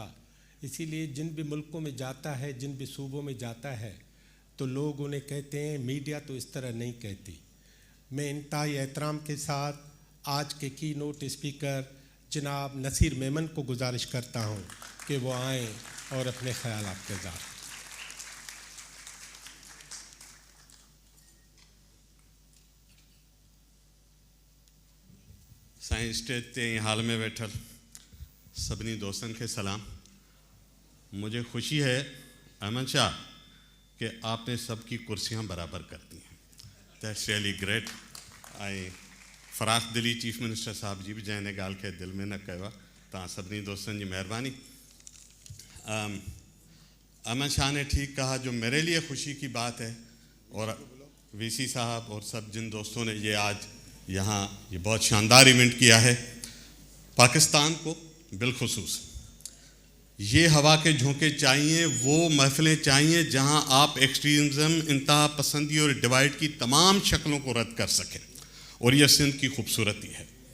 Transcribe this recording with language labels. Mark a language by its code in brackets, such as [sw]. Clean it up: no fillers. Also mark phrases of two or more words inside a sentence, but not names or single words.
[ur] اسی لیے جن بھی ملکوں میں جاتا ہے، جن بھی صوبوں میں جاتا ہے، تو لوگ انہیں کہتے ہیں، میڈیا تو اس طرح نہیں کہتی. میں انتہائی احترام کے ساتھ آج کے [en] key note speaker [ur] جناب نصیر میمن کو گزارش کرتا ہوں کہ وہ آئیں اور اپنے خیالات کے اظہار. [sd] साईं स्टेज ते हाल में बैठल सभिनी दोस्तन के सलाम। [ur] مجھے خوشی ہے احمد شاہ کہ آپ نے سب کی کرسیاں برابر کر دی ہیں. [en] That's really great. [sd] आई फराख दिली [en] Chief Minister [sd] साहब जी भी जैने गाल के दिल में न कयो, तव्हां सभिनी दोस्तन की मेहरबानी। [ur] احمد شاہ نے ٹھیک کہا، جو میرے لیے خوشی کی بات ہے، اور وی سی صاحب اور سب جن دوستوں نے یہ آج یہاں یہ بہت شاندار ایونٹ کیا ہے، پاکستان کو بالخصوص یہ ہوا کے جھونکے چاہئیں، وہ محفلیں چاہئیں جہاں آپ ایکسٹریمزم، انتہا پسندی اور ڈیوائیڈ کی تمام شکلوں کو رد کر سکیں، اور یہ سندھ کی خوبصورتی ہے.